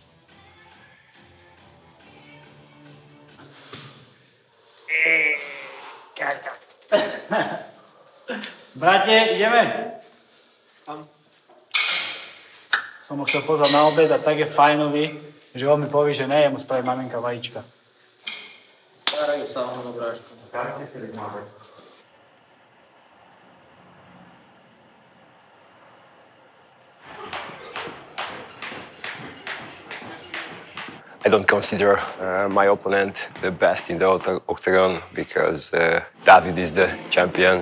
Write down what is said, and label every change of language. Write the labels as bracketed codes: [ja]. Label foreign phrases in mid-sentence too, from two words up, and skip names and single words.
[sk] Brate, ideme? Som ho chcel pozvať na obed a tak je fajnový, že on mi povie, že ne, jemu spraví maminka vajíčka. [en] I don't consider my opponent the best in the octagon because David is the champion.